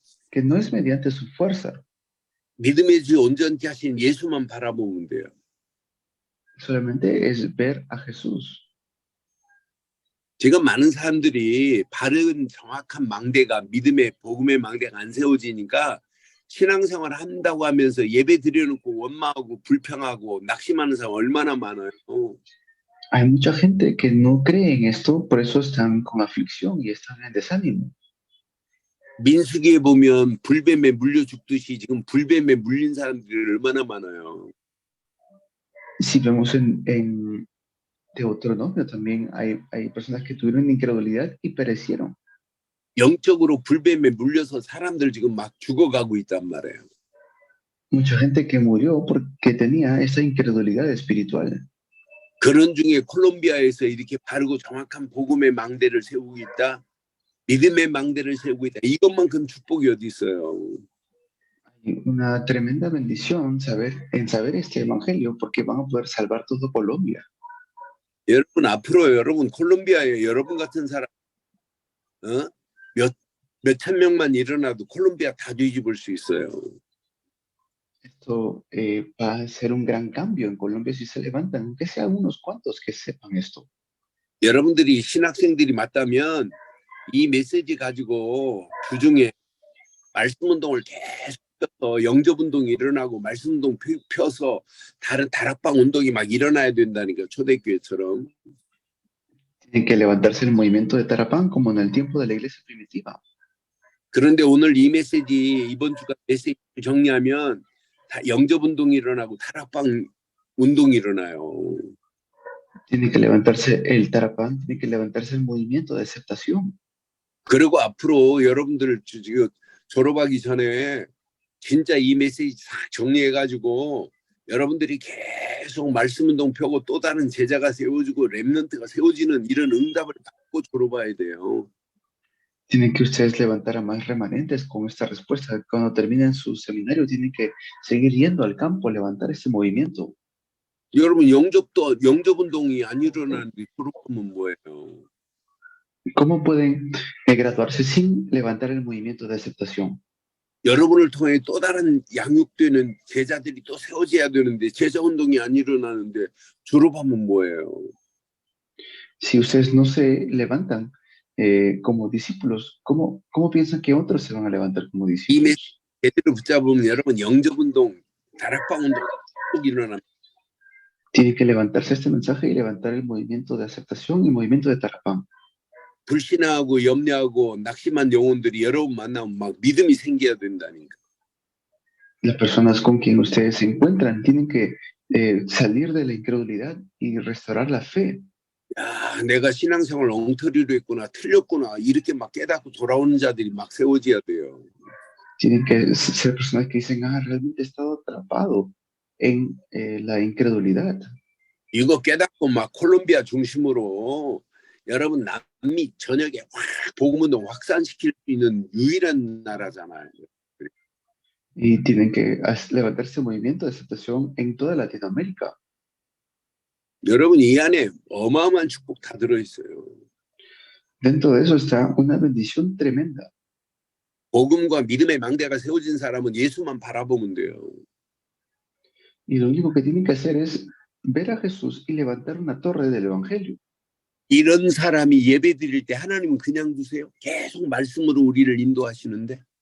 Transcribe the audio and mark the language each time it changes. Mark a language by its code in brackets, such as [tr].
[es] que no es mediante su fuerza, [ko] 믿음의 주 온전케 하신 예수만 바라보면 돼요. [es] solamente es ver a Jesús. [ko] 지금 많은 사람들이 바른 정확한 망대가 믿음의 복음의 망대가 안 세워지니까 신앙생활 한다고 하면서 예배 드려놓고 원망하고 불평하고 낙심하는 사람 얼마나 많아요. [es] Hay mucha gente que no cree en esto, por eso están con aflicción y están en desánimo. [ko] 민수기에 보면 불뱀에 물려 죽듯이 지금 불뱀에 물린 사람들이 얼마나 많아요. [es] Si vemos en Deuteronomio también hay personas que tuvieron incredulidad y perecieron. [ko] 영적으로 불뱀에 물려서 사람들 지금 막 죽어가고 있단 말이에요. [es] Mucha gente que murió porque tenía esa incredulidad espiritual. [ko] 그런 중에 콜롬비아에서 이렇게 바르고 정확한 복음의 망대를 세우고 있다. 믿음의 망대를 세우고 있다. 이것만큼 축복이 어디 있어요. [es] Hay una tremenda bendición en saber este evangelio porque van a poder salvar todo Colombia. [ko] 여러분 앞으로 여러분 콜롬비아에 여러분 같은 사람 몇천 명만 일어나도 콜롬비아 다 뒤집을 수 있어요. [es] Esto va a ser un gran cambio en Colombia si se levantan, aunque sean unos cuantos que sepan esto. [ko] 여러분들이 신학생들이 맞다면 이 메시지 가지고 주중에 말씀 운동을 계속 펴서 영접 운동이 일어나고 말씀 운동 펴서 다른 다락방 운동이 막 일어나야 된다니까 초대교회처럼. [es] Tienen que levantarse el movimiento de Tarapán como en el tiempo de la iglesia primitiva. [ko] 그런데 오늘 이 메시지 이번 주가 메시지 정리하면 다 영접 운동이 일어나고 다락방 운동이 일어나요. [es] Tiene que levantarse el Tarapán, tiene que levantarse el movimiento de aceptación. [ko] 그리고 앞으로 여러분들 지금 졸업하기 전에 진짜 이 메시지 싹 정리해가지고 여러분들이 계속 말씀 운동 펴고 또 다른 제자가 세워지고 렘넌트가 세워지는 이런 응답을 받고 졸업해야 돼요. [es] Tienen que ustedes levantar a más remanentes con esta respuesta. Cuando terminen su seminario, tienen que seguir yendo al campo, levantar este movimiento. [ko] 여러분 영접 운동이 안 일어나는데 졸업하면 뭐예요? [es] ¿Cómo pueden graduarse sin levantar el movimiento de aceptación? [ko] 여러분을 통해 또 다른 양육되는 제자들이 또 세워져야 되는데 제자 운동이 안 일어나는데 졸업하면 뭐예요? [es] Si ustedes no se levantan como discípulos, ¿cómo piensan que otros se van a levantar como [ko] 이 [es] discípulos? [ko] 제대로 붙잡으면 여러분 영접 운동, 다락방 운동 꼭 일어납니다. [es] Tiene que levantarse este mensaje y levantar el movimiento de aceptación y movimiento de Tarapán. [ko] 불신하고 염려하고 낙심한 영혼들이 여러분 만나면 막 믿음이 생겨야 된다니까. [es] Las personas con quien ustedes se encuentran tienen que salir de la incredulidad y restaurar la fe. [ko] 야, 내가 신앙생활 엉터리로 했구나, 틀렸구나 이렇게 막 깨닫고 돌아오는 자들이 막 세워져야 돼요. [es] Tienen que ser personas que dicen, realmente he estado atrapado en la incredulidad. [ko] 이거 깨닫고 막 콜롬비아 중심으로 여러분 남미 전역에 확 복음운동 확산시킬 수 있는 유일한 나라잖아요. [es] Y tienen que levantarse movimiento de aceptación en toda Latinoamérica. [ko] 여러분 이 안에 어마어마한 축복 다 들어있어요. [es] Dentro de eso está una bendición tremenda. [ko] 복음과 믿음의 망대가 세워진 사람은 예수만 바라보면 돼요. [es] Y lo único que tienen que hacer es ver a Jesús y levantar una torre del Evangelio. [ko] 이런 사람이 예배 드릴 때 하나님은 그냥 두세요. 계속 말씀으로 우리를 인도하시는데